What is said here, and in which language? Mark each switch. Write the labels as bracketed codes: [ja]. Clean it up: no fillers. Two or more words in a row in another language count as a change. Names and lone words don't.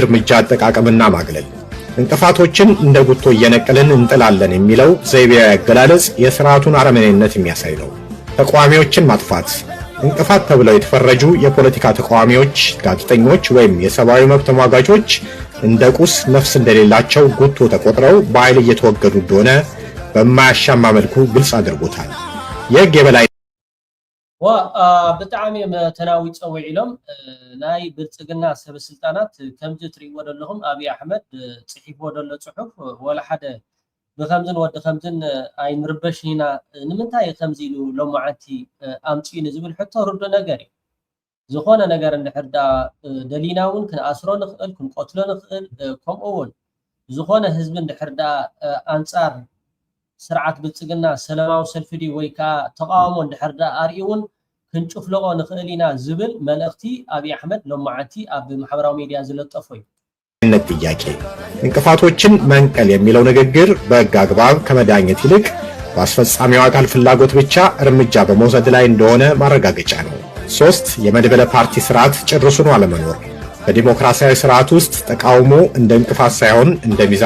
[am] እርምጃ አጠቃቀምና ማግለል እንቅፋቶችን እንደ ጉቶ እየነቀልን እንጥላለን የሚለው ዘይቤያዊ አገላለጽ የስርዓቱን አረመኔነት የሚያሳይ ነው። ተቃዋሚዎችን ማጥፋት እንቅፋት ተብለው የተፈረጁ የፖለቲካ ተቃዋሚዎች፣ ጋዜጠኞች ወይም የሰብአዊ መብት ተሟጋቾች እንደ ቁስ ነፍስ እንደሌላቸው ጉቶ ተቆጥረው በኃይል እየተወገዱ እንደሆነ በማያሻማ መልኩ ግልጽ አድርጎታል። የህግ የበላይ [ti] ብጣዕሚ ተናዊ ፀውዕ ኢሎም ናይ ብልፅግና ሰብ ስልጣናት ከምዚ ትሪእዎ ዘለኹም ኣብይ ኣሕመድ ፅሒፍዎ ዘሎ ፅሑፍ ወላ ሓደ ብከምዝን ወዲ ከምዝን ኣይንርበሽ ኢና ንምንታይ ከምዚ ኢሉ ሎማዓንቲ ኣምፂኡ ንዝብል ሕቶ ርዱእ ነገር እዩ ዝኾነ ነገር እንድሕር ዳ ደሊና እውን ክንኣስሮ ንኽእል ክንቆትሎ ንኽእል ከምኡ እውን ዝኾነ ህዝቢ እንድሕር ዳ ኣንፃር ስርዓት ብልፅግና ሰላማዊ ሰልፊ ዲ ወይ ከዓ ተቃውሞ እንድሕር ዳ ኣርኢውን ክንጭፍለቆ ንኽእል ኢና ዝብል መልእኽቲ አብይ አሕመድ ሎማዓቲ ኣብ ማሕበራዊ ሚድያ ዝለጠፎ እዩ። [am] ጥያቄ እንቅፋቶችን መንቀል የሚለው ንግግር በሕግ አግባብ ከመዳኘት ይልቅ በአስፈጻሚው አካል ፍላጎት ብቻ እርምጃ በመውሰድ ላይ እንደሆነ ማረጋገጫ ነው። 3 የመድበለ ፓርቲ ስርዓት ጭርሱን አለመኖር። በዲሞክራሲያዊ ስርዓት ውስጥ ተቃውሞ እንደ እንቅፋት ሳይሆን እንደ ሚዛን